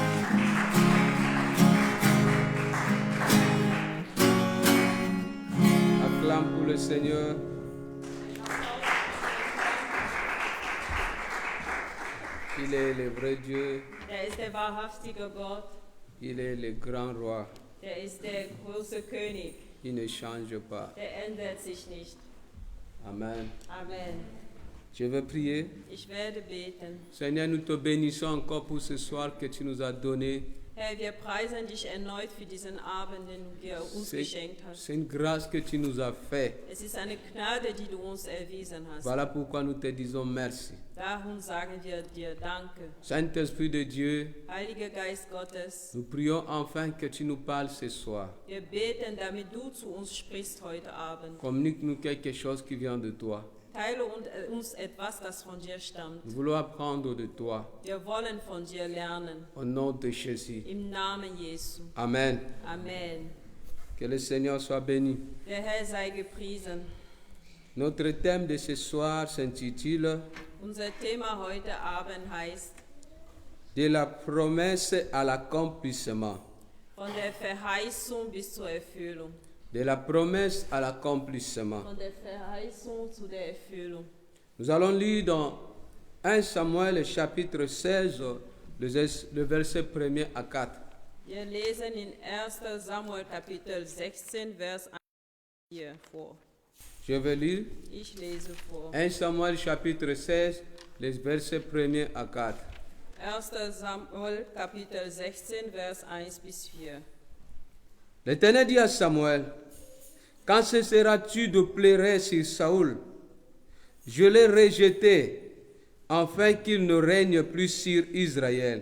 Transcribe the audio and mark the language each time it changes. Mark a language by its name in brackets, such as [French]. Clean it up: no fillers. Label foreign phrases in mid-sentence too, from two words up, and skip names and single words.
[French] Acclame pour le Seigneur. Il est le vrai Dieu. [German] ist der wahrhaftige Gott. [French] Il est le grand roi. [German] Ist der große König. [French] Il ne change pas. [German] Ändert sich nicht. [French] Amen. [German] Amen. [French] Je vais prier. [German] Ich werde beten. [French] Seigneur, nous te bénissons encore pour ce soir que tu nous as donné [German] Herr, wir preisen dich erneut für diesen Abend, den du dir uns geschenkt hast. [French] C'est une grâce que tu nous as fait. [German] Es ist eine Gnade, die du uns erwiesen hast. [French] Voilà pourquoi nous te disons merci. [German] Darum sagen wir dir Danke. [French] Saint-Esprit de Dieu, [German] Heiliger Geist Gottes, [French] nous prions enfin que tu nous parles ce soir. [German] wir beten, damit du zu uns sprichst heute Abend. [French] Communique-nous quelque chose qui vient de toi. [German] Teile uns etwas, das von dir stammt. [French] Nous voulons apprendre de toi. [German] Wir wollen von dir lernen. [French] Au nom de Jésus. [German] Im Namen Jesu. [French] Amen. [German] Amen. [French] Que le Seigneur soit béni. [German] Der Herr sei gepriesen. [French] Notre thème de ce soir s'intitule [German] Unser Thema heute Abend heißt [French] De la promesse à l'accomplissement. [German] von der Verheißung bis zur Erfüllung. [French] De la promesse à l'accomplissement. [German] Von der Verheißung zu der Erfüllung. [French] Nous allons lire dans 1 Samuel chapitre 16, le verset 1er à 4. [German] Wir lesen in 1. Samuel Kapitel 16, Vers 1 4 vor. [French] Je vais lire [German] Ich lese vor. [French] 1 Samuel chapitre 16, les versets 1er à 4. [German] 1. Samuel Kapitel 16, Vers 1 bis 4. [French] L'Éternel dit à Samuel, quand cesseras-tu de pleurer sur Saoul? Je l'ai rejeté, afin qu'il ne règne plus sur Israël.